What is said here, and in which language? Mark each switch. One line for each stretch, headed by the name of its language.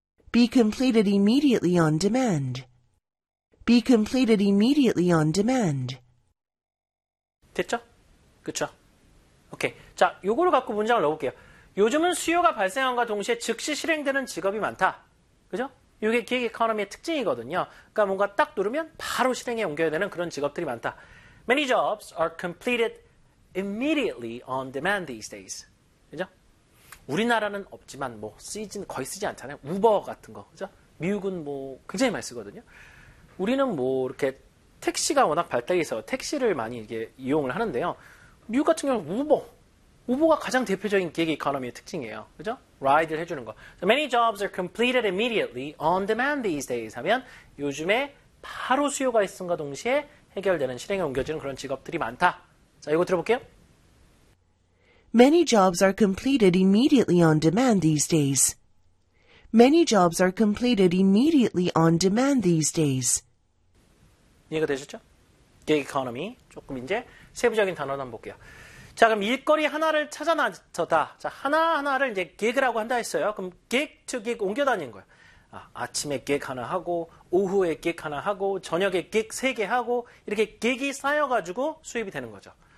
English: Be completed immediately on demand. Be completed immediately on demand.
Korean: 됐죠? 그쵸? 오케이. 자, 요거를 갖고 문장을 넣어볼게요. 요즘은 수요가 발생함과 동시에 즉시 실행되는 직업이 많다. 그죠? 이게 기획 이코노미의 특징이거든요. 그러니까 뭔가 딱 누르면 바로 실행에 옮겨야 되는 그런 직업들이 많다.
English: Many jobs are completed immediately on demand these days.
Korean: 그죠? 우리나라는 없지만 뭐 쓰이진 거의 쓰지 않잖아요. 우버 같은 거. 그죠? 미국은 뭐 굉장히 많이 쓰거든요. 우리는 뭐 이렇게 택시가 워낙 발달해서 택시를 많이 이게 이용을 하는데요. 미국 같은 경우는 우버. 우버가 가장 대표적인 기획 이코노미의 특징이에요. 그죠? 라이드를 해주는 거.
English: So many jobs are completed immediately on demand these days
Korean: 하면 요즘에 바로 수요가 있음과 동시에 해결되는 실행에 옮겨지는 그런 직업들이 많다. 자, 이거 들어볼게요.
English: Many jobs are completed immediately on demand these days. Many jobs are completed immediately on demand these days.
Korean: 이해가 되셨죠? Gig economy. 조금 이제 세부적인 단어를 한번 볼게요. 자, 그럼 일거리 하나를 찾아나서다. 자, 하나하나를 이제 gig라고 한다 했어요. 그럼 gig to gig 옮겨 다니는 거예요. 아, 아침에 gig 하나 하고, 오후에 gig 하나 하고, 저녁에 gig 세 개 하고, 이렇게 gig이 쌓여가지고 수입이 되는 거죠.